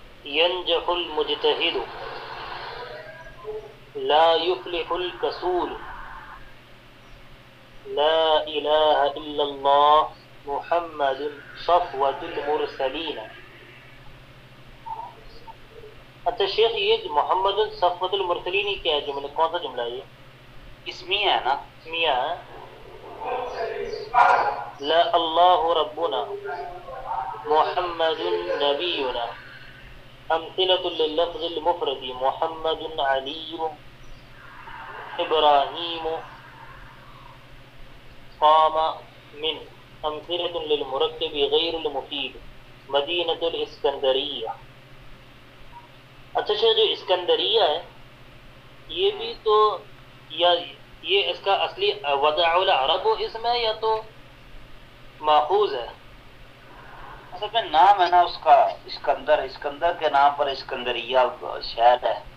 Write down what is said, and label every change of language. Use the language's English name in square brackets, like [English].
[Arabic] ينجح المجتهد لا يفلح الكسول لا إله إلا الله محمد صفوة المرسلين. [Urdu] اچھا شیخ، یہ [Arabic] محمد صفوة المرسلین [Urdu] ہی کیا ہے؟ جملہ کون سا جملہ ہے؟ اسمیہ ہے نا، اسمیہ ہے. [Arabic] لا الله ربنا محمد نبينا، أمثلة لللفظ المفرد، محمد علي إبراهيم قام من، أمثلة للمركب غير المفيد، مدينة الإسكندرية. [Urdu] اچھا شاید جو اسکندریہ ہے یہ بھی تو، یا یہ اس کا اصلی وضع العرب اسم ہے یا تو ماخوذ ہے؟ اصل میں نام ہے نا اس کا اسکندر، اسکندر کے نام پر اسکندریہ شہر ہے.